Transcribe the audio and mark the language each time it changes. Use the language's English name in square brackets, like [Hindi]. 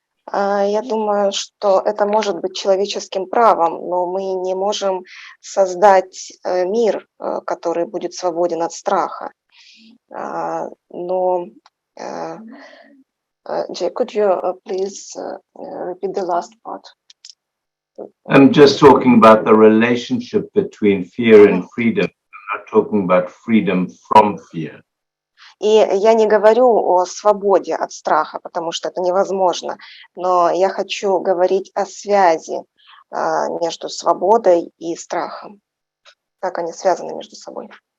[Russian] Я думаю, что это может быть человеческим правом, но мы не можем создать мир, который будет свободен от страха. [English] Но, Jay, could you please repeat the last part? I'm just talking about the relationship between fear and freedom. I'm not talking about freedom from fear. [Russian] И я не говорю о свободе от страха, потому что это невозможно, но я хочу говорить о связи между свободой и страхом, как они связаны между собой.